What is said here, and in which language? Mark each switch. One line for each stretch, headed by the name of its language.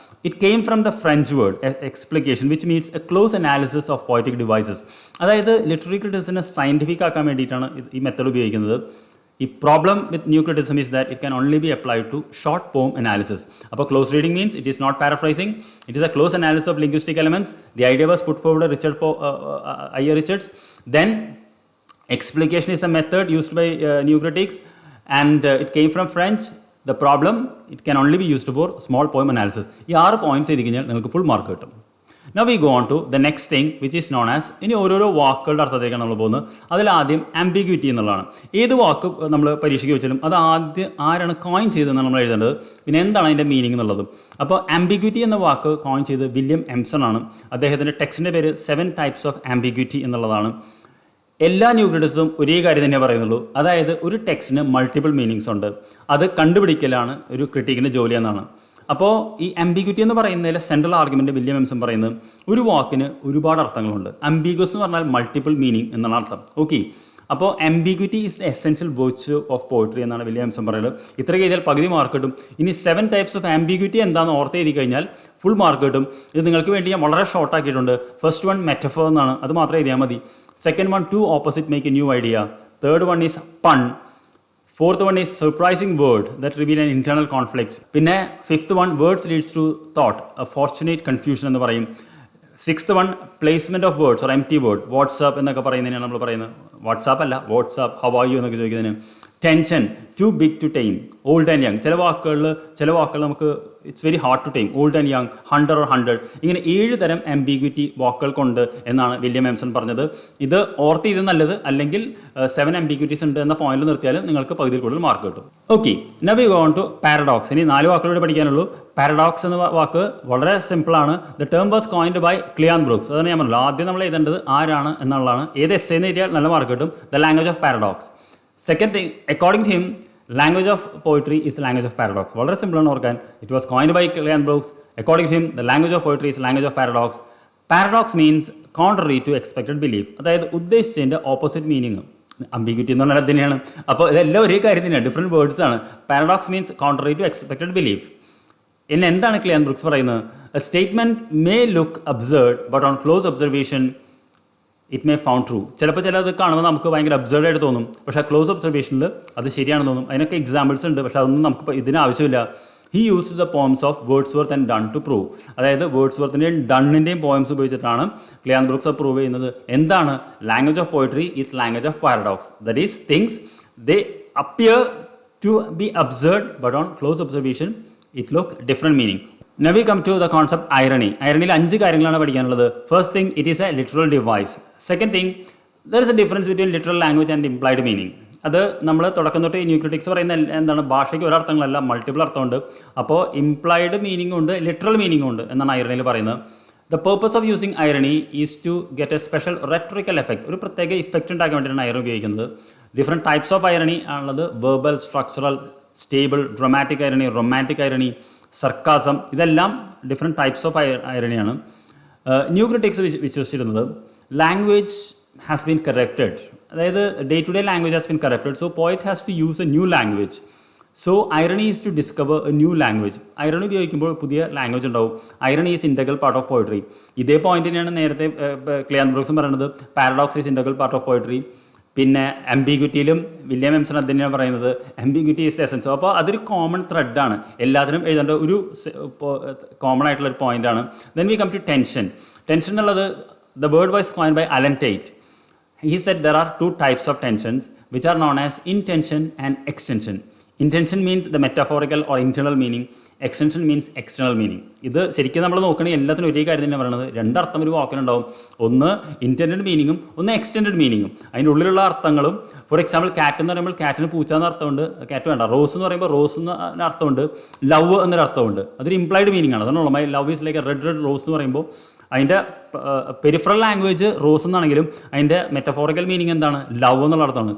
English: It came from the French word explication which means a close analysis of poetic devices.
Malayalam: അതായത് literary ക്രിറ്റിക്സിനെ scientific ആക്കാൻ വേണ്ടിയിട്ടാണ് ഈ method ഉപയോഗിക്കുന്നത്.
English: ഈ problem with new criticism is that it can only be applied to short poem analysis. അപ്പോൾ close reading means it is not paraphrasing, it is a close analysis of linguistic elements. The idea was put forward Richard Richards. Then explication is a method used by new critics, and it came from French. The problem, it can only be used for small poem analysis.
Malayalam: ഈ 6 points എഴുതി കഴിഞ്ഞാൽ നിങ്ങൾക്ക് full mark കിട്ടും.
English: Now we go on to the next thing which is known as,
Malayalam: ഇനി ഓരോരോ വാക്കുകളുടെ അർത്ഥത്തിലേക്കാണ് നമ്മൾ പോകുന്നത്. അതിലാദ്യം ആംബിഗ്വിറ്റി എന്നുള്ളതാണ്. ഏത് വാക്ക് നമ്മൾ പരീക്ഷയ്ക്ക് വെച്ചാലും അത് ആദ്യം ആരാണ് കോയിൻ ചെയ്തതെന്നാണ് നമ്മൾ എഴുതേണ്ടത്, പിന്നെ എന്താണ് അതിൻ്റെ മീനിങ് എന്നുള്ളതും. അപ്പോൾ ആംബിഗ്വിറ്റി എന്ന വാക്ക് കോയിൻ ചെയ്ത് വില്യം എംസൺ ആണ്. അദ്ദേഹത്തിൻ്റെ ടെക്സ്റ്റിൻ്റെ പേര് 7 types of ambiguity എന്നുള്ളതാണ്. എല്ലാ ന്യൂ ക്രിറ്റിസിസും ഒരേ കാര്യം തന്നെ പറയുന്നുള്ളൂ, അതായത് ഒരു ടെക്സ്റ്റിന് മൾട്ടിപ്പിൾ മീനിങ്സ് ഉണ്ട്, അത് കണ്ടുപിടിക്കലാണ് ഒരു ക്രിട്ടിക്കിൻ്റെ ജോലി എന്നാണ്. അപ്പോൾ ഈ ആംബിഗ്വിറ്റി എന്ന് പറയുന്നതിൽ സെൻട്രൽ ആർഗ്യുമെൻറ്റ് വില്യം എംസൺ പറയുന്നത് ഒരു വാക്കിന് ഒരുപാട് അർത്ഥങ്ങളുണ്ട്. ആംബിഗ്വസ് എന്ന് പറഞ്ഞാൽ മൾട്ടിപ്പിൾ മീനിങ് എന്നാണ് അർത്ഥം. ഓക്കെ, അപ്പോൾ
English: ambiguity is the essential virtue of poetry
Malayalam: എന്നാണ് വില്യം എംസൺ പറയുന്നത്. ഇത്ര എഴുതിയാൽ പകുതി മാർക്ക് കിട്ടും. ഇനി 7 types of ambiguity എന്താണെന്ന് ഓർത്ത് എഴുതി കഴിഞ്ഞാൽ ഫുൾ മാർക്ക് കിട്ടും. ഇത് നിങ്ങൾക്ക് വേണ്ടി ഞാൻ വളരെ ഷോർട്ട് ആക്കിയിട്ടുണ്ട്. ഫസ്റ്റ് വൺ മെറ്റഫോർ എന്നാണ്, അത് മാത്രം എഴുതിയാൽ മതി.
English: Second one 2 opposite make a new idea. Third one is pun. Fourth one is surprising word that reveal an internal conflict. പിന്നെ fifth one words leads to thought, a fortunate confusion എന്ന് പറയും. Sixth one placement of words or empty word, what's up
Malayalam: എന്നൊക്കെ പറയുന്നതിനാണ് നമ്മൾ പറയുന്നത്.
English: WhatsApp അല്ല, what's up, how are you
Malayalam: എന്നൊക്കെ ചോദിക്കുന്നതിന്.
English: Tension, too big to time, old and young.
Malayalam: ചില വാക്കുകൾ നമുക്ക്
English: It's very hard to time, old and young, 100 or 100.
Malayalam: ഇങ്ങനെ 7 തരം ആംബിഗ്വിറ്റി വാക്കുകൾക്കുണ്ട് എന്നാണ് വില്യം എംസൺ പറഞ്ഞത്. ഇത് ഓർത്ത് ഇത് നല്ലത്, അല്ലെങ്കിൽ 7 ambiguities ഉണ്ട് എന്ന പോയിന്റിൽ നിർത്തിയാലും നിങ്ങൾക്ക് പകുതിയിൽ കൂടുതൽ മാർക്ക് കിട്ടും. Okay,
English: Now we go on to paradox.
Malayalam: ഇനി 4 വാക്കുകളോട് പഠിക്കാനുള്ളൂ. പാരഡോക്സ് എന്ന വാക്ക് വളരെ സിമ്പിളാണ്.
English: The term was coined by Cleanth Brooks.
Malayalam: അതാണ് ഞാൻ പറഞ്ഞത്. ആദ്യം നമ്മൾ എഴുതേണ്ടത് ആരാണ് എന്നുള്ളതാണ്. ഏത് എസ് എന്ന് എഴുതിയാൽ നല്ല മാർക്ക് കിട്ടും.
English: The language of paradox. Second thing, according to him, language of poetry is language of paradox.
Malayalam: വളരെ സിമ്പിളാണ് ഓർക്കാൻ.
English: It was coined by Cleanth Brooks. According to him, the language of poetry is language of paradox. Paradox means contrary to expected belief,
Malayalam: അതായത് ഉദ്ദേശിച്ചതിൻ്റെ opposite meaning. അംബിഗ്വിറ്റി എന്ന് പറഞ്ഞാൽ അത് തന്നെയാണ്. അപ്പോൾ ഇതെല്ലാം ഒരേ കാര്യം തന്നെയാണ്, ഡിഫറെൻറ്റ് വേർഡ്സ് ആണ്.
English: Paradox means contrary to expected belief.
Malayalam: പിന്നെ എന്താണ് ക്ലിയാൻ ബ്രൂക്സ് പറയുന്നത്?
English: A statement may look absurd but on close observation it may found true.
Malayalam: ചിലപ്പോൾ ചിലത് കാണുമ്പോൾ നമുക്ക് ഭയങ്കര അബ്സേർഡായിട്ട് തോന്നും, പക്ഷേ ക്ലോസ് ഒബ്സർവേഷനിൽ അത് ശരിയാണെന്ന് തോന്നും. അതിനൊക്കെ എക്സാമ്പിൾസ് ഉണ്ട്, പക്ഷേ അതൊന്നും നമുക്ക് ഇതിന് ആവശ്യമില്ല.
English: He used the poems of Wordsworth and Donne to prove.
Malayalam: അതായത് വേർഡ്സ്വർത്തിൻ്റെയും ഡണ്ണിൻ്റെയും പോയംസ് ഉപയോഗിച്ചിട്ടാണ് ക്ലിയാൻ ബ്രൂക്സ് പ്രൂവ് ചെയ്യുന്നത്. എന്താണ്?
English: Language of poetry is language of paradox. That is things they appear to be absurd but on close observation it look different meaning. Now we come to the concept irony.
Malayalam: Ironyയിൽ 5 കാര്യങ്ങളാണ് പഠിക്കാനുള്ളത്.
English: First thing, it is a literal device. Second thing, there is a difference between literal language and implied meaning.
Malayalam: അത് നമ്മൾ തുടക്കം തൊട്ട് new critics പറയുന്ന എന്താണ്, ഭാഷയ്ക്ക് ഒരർത്ഥങ്ങളല്ല, multiple അർത്ഥമുണ്ട്. അപ്പോൾ ഇംപ്ലൈഡ് മീനിങ് ഉണ്ട്, ലിറ്ററൽ മീനിങ് ഉണ്ട് എന്നാണ് ഐറണിയിൽ പറയുന്നത്.
English: The purpose of using irony is to get a special rhetorical effect.
Malayalam: ഒരു പ്രത്യേക ഇഫക്റ്റ് ഉണ്ടാക്കാൻ വേണ്ടിയിട്ടാണ് ഐറണി ഉപയോഗിക്കുന്നത്.
English: different types of irony
Malayalam: ആണുള്ളത്.
English: Verbal, structural, stable, dramatic irony, romantic irony, sarcasm.
Malayalam: ഇതെല്ലാം different types of ഐറണിയാണ്. New critics വിശ്വസിച്ചിരുന്നത്
English: Language has been corrupted, അതായത് day to day language has been corrupted, so poet has to use a new language. So irony is to discover a new language.
Malayalam: Irony ഉപയോഗിക്കുമ്പോൾ പുതിയ language ഉണ്ടാവും.
English: Irony is integral part of poetry.
Malayalam: ഇതേ point തന്നെയാണ് നേരത്തെ ക്ലിയാൻ ബ്രൂക്സും പറയുന്നത്.
English: Paradox is integral part of poetry.
Malayalam: പിന്നെ ആംബിഗ്വിറ്റിയിലും William എംസൺ അത് തന്നെയാണ് പറയുന്നത്,
English: Ambiguity is the essence.
Malayalam: അപ്പോൾ അതൊരു കോമൺ ത്രെഡാണ്, എല്ലാത്തിനും എഴുതേണ്ട ഒരു കോമൺ ആയിട്ടുള്ളൊരു പോയിൻ്റാണ്.
English: Then we come to tension. Tension എന്നുള്ളത് the word was coined by Allen Tate. He said there are 2 types of tensions which are known as intention and extension. Intention means the metaphorical or internal meaning. Extension means external meaning.
Malayalam: ഇത് ശരിക്കും നമ്മൾ നോക്കണമെങ്കിൽ എല്ലാത്തിനും ഒരേ കാര്യം തന്നെ പറയുന്നത്. 2 അർത്ഥം ഒരു വാക്കിനുണ്ടാവും. ഒന്ന് ഇൻറ്റൻഡഡ് മീനിങ്ങും ഒന്ന് എക്സ്റ്റെൻഡഡ് മീനിങ്ങും. അതിൻ്റെ ഉള്ളിലുള്ള അർത്ഥങ്ങളും, ഫോർ എക്സാമ്പിൾ കാറ്റ് എന്ന് പറയുമ്പോൾ കാറ്റിന് പൂച്ച എന്ന അർത്ഥമുണ്ട്, കാറ്റ് വേണ്ട. റോസ് എന്ന് പറയുമ്പോൾ റോസ് എന്ന അർത്ഥമുണ്ട്. ലവ് എന്നൊരു അർത്ഥമുണ്ട്. അതൊരു ഇംപ്ലൈഡ് മീനിങ് ആണ്. അതാണല്ലോ
English: my love is like a red rose
Malayalam: എന്ന് പറയുമ്പോൾ അതിൻ്റെ പെരിഫറൽ ലാംഗ്വേജ് റോസ് എന്നാണെങ്കിലും അതിൻ്റെ മെറ്റഫോറിക്കൽ മീനിങ് എന്താണ്? ലവ് എന്നുള്ള അർത്ഥമാണ്.